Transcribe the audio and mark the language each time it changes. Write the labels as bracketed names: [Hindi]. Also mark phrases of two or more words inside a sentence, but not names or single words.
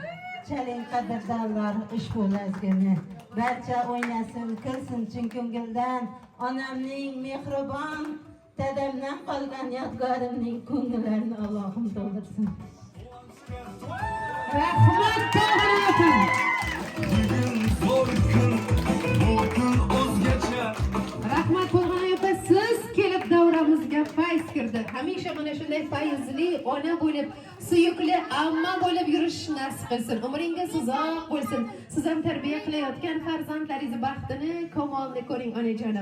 [Uzbek] Chaling qadrdonlar, ushbu lazgini barcha o'ynasin, kulsin chin ko'ngildan. Onamning mehribon, dadamdan qolgan yodgorimning ko'ngillarini Allohim to'ldirsin. Rahmat, tog'lar. Bugün zor gün, bu gün o'zgacha. Rahmat, To'lg'anoy opa, siz kelib davramizga fayz kirdi. Hamisha mana shunday fayzli ona bo'lib, suyukli amma bo'lib yurish nasib qilsin. Umringiz uzoq bo'lsin. Siz ham tarbiya qilayotgan farzandlaringiz baxtini, kamolini ko'ring onajonim.